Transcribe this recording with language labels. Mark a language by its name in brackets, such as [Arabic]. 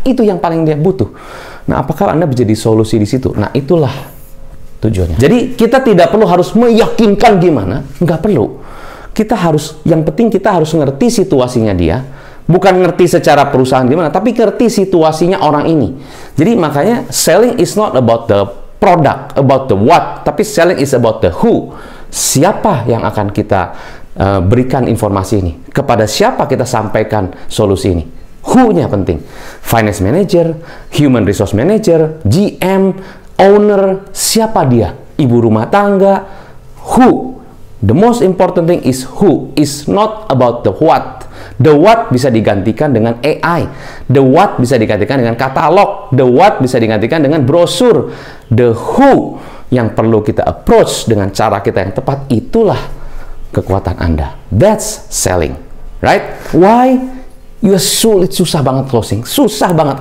[Indonesian] Itu yang paling dia butuh. Nah, apakah Anda menjadi solusi di situ? Nah, itulah tujuannya. Jadi, kita tidak perlu harus meyakinkan gimana, nggak perlu. Kita harus, yang penting kita harus ngerti situasinya dia, bukan ngerti secara perusahaan gimana, tapi ngerti situasinya orang ini. Jadi, makanya [English] selling is not about the product, about the what, tapi selling is about the who. [Indonesian] Siapa yang akan kita berikan informasi ini? Kepada siapa kita sampaikan solusi ini? Who-nya penting. Finance manager, human resource manager, GM, owner, siapa dia? Ibu rumah tangga, who? [English] The most important thing is who, is not about the what. [Indonesian] The what bisa digantikan dengan AI. The what bisa digantikan dengan katalog. The what bisa digantikan dengan brosur. The who yang perlu kita approach dengan cara kita yang tepat, itulah kekuatan Anda. [English] That's selling, right? Why? You [Indonesian] sulit, susah banget closing, susah banget.